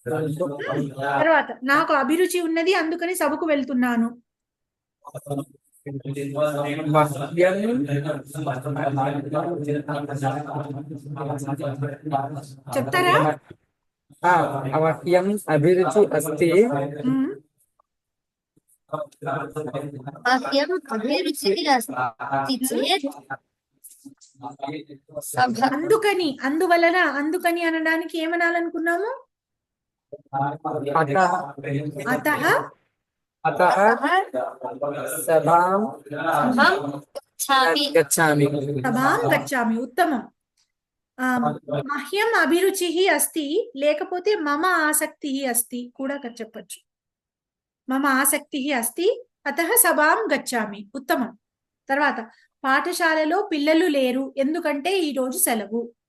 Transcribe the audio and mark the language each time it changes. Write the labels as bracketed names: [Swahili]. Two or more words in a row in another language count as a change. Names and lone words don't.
[Telugu] తర్వాత నాకు అభిరుచి ఉన్నది అందుకని సభకు వెళ్తున్నాను. చెప్తారా? [Sanskrit] మह्यम् अभिरुचि अस्ति मह्यम् अभिरुचिः अस्ति चेत् [Telugu] అందుకని, అందువలన, అందుకని అనడానికి ఏమనాలనుకున్నాము? [Sanskrit] అతః अतः सभां गच्छामि. సభాం గచ్చామి. ఉత్తమం. మహ్యం అభిరుచి అస్తి, లేకపోతే మమ ఆసక్తి అస్తి [Telugu] కూడా చెప్పచ్చు. [Sanskrit] మమ ఆసక్తి అస్తి అతః సభాం గచ్చామి. ఉత్తమం. [Telugu] తర్వాత పాఠశాలలో పిల్లలు లేరు ఎందుకంటే ఈ రోజు సెలవు.